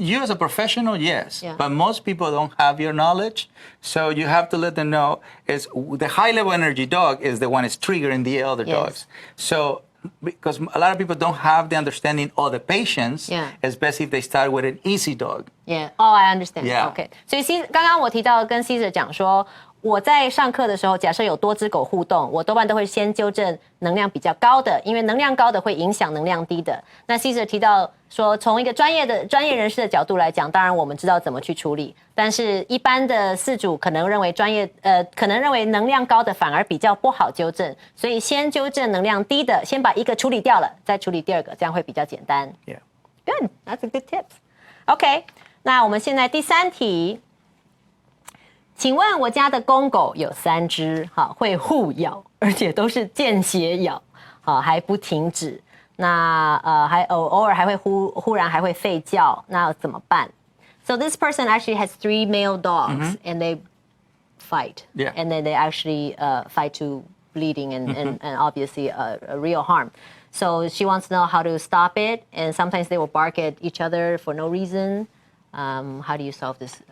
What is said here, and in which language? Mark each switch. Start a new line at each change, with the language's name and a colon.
English: You as a professional, yes, Yeah. but most people don't have your knowledge, so you have to let them know is the high level energy dog is the one that's triggering the other Yes. dogs. So because a lot of people don't have the understanding or the patience, Yeah. especially if they start with an easy dog. Yeah. Oh, I understand. Yeah. Okay.
Chinese: 所以刚刚我提到跟 Caesar 讲说，我在上课的时候，假设有多只狗互动，我多半都会先纠正能量比较高的，因为能量高的会影响能量低的。那 Caesar 提到说，从一个专业人士的角度来讲，当然我们知道怎么去处理，但是一般的饲主可能认为可能认为能量高的反而比较不好纠正，所以先纠正能量低的，先把一个处理掉了，再处理第二个，这样会比较简单。
English: Yeah. Good, that's a good tip. OK，
Chinese: 那我们现在第3题。请问我家的公狗有3只，会互咬，而且都是间歇咬，还不停止。那还偶尔还会忽然还会吠叫，那怎么辦？
English: So this person actually has 3 male dogs, and they fight, Yeah. and then they actually fight to bleeding and obviously a real harm. So she wants to know how to stop it, and sometimes they will bark at each other for no reason. How do you solve this?